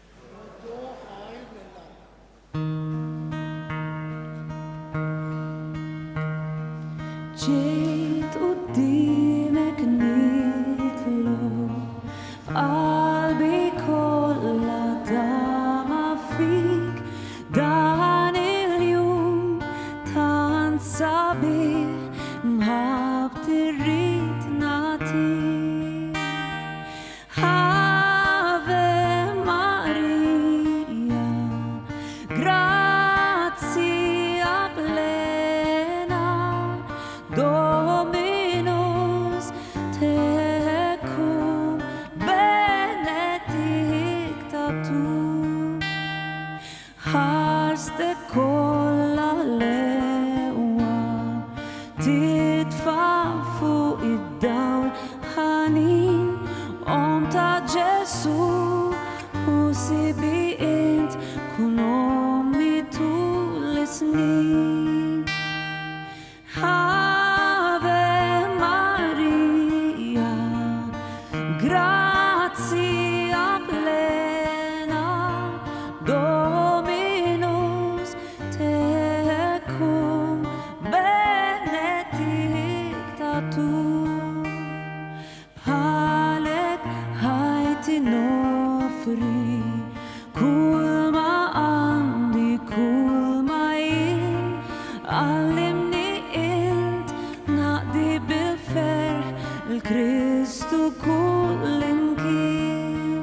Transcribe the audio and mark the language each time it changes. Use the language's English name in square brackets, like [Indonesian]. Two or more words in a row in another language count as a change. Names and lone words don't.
[Maltese] ġejt qudiemek nitlob, f'qalbi kollha dama fik, dan il-jum tant sabiħ mħabbti rrid nagħtik. [Latin] Ave Maria, grazia plena, Dominus tecum, benedicta tu. [Maltese] Ħarste kollha l-eqwa, titfa' fuq id-dawl ħanin, om ta' Ġesu u sibi int kun ommi tul is-snin. [Latin] Ave Maria, grazia plena, Dominus tecum, benedicta tu. [Maltese] Bħalek ħajti nofri, kull ma għandi, kull ma jien, għallimni int naqdi bil-ferħ il-Kristu kull imkien.